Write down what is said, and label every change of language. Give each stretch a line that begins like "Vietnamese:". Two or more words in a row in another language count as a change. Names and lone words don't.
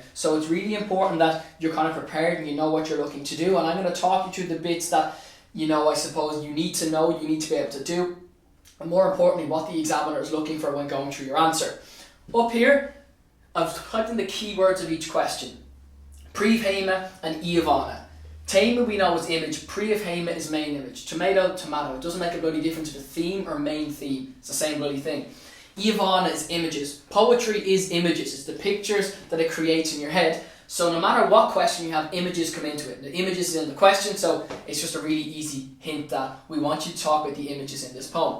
English: So it's really important that you're kind of prepared and you know what you're looking to do. And I'm going to talk you through the bits that, I suppose you need to know, you need to be able to do. And more importantly, what the examiner is looking for when going through your answer. Up here, I've typed in the keywords of each question. Príomh-théama and íomhánna. Théama we know is image, príomh-théama is main image. Tomato, tomato. It doesn't make a bloody difference if it's theme or main theme. It's the same bloody thing. Íomhánna is images. Poetry is images. It's the pictures that it creates in your head. So no matter what question you have, images come into it. The images is in the question, so it's just a really easy hint that we want you to talk about the images in this poem.